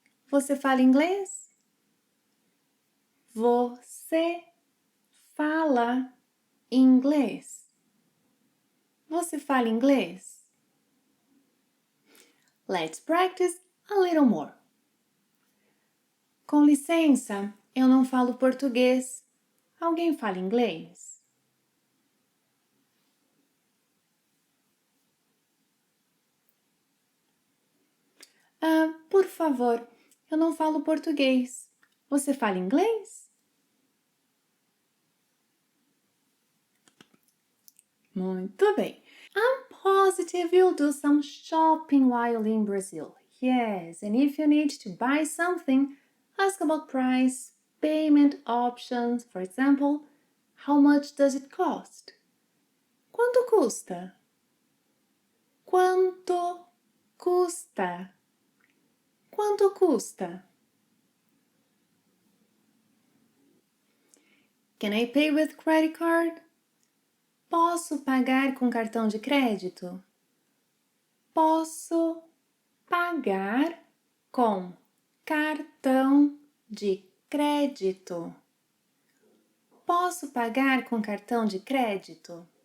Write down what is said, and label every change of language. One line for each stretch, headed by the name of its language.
Portuguese: Você fala inglês? Você fala inglês? Você fala inglês?
English: Let's practice a little more.
Portuguese: Com licença, eu não falo português. Alguém fala inglês? Por favor, eu não falo português. Você fala inglês? Muito bem.
English: I'm positive you'll do some shopping while in Brazil. Yes, and if you need to buy something, ask about price, payment options. For example, how much does it cost?
Portuguese: Quanto custa? Quanto custa? Quanto custa?
English: Can I pay with credit card?
Portuguese: Posso pagar com cartão de crédito? Posso pagar com cartão de crédito? Posso pagar com cartão de crédito?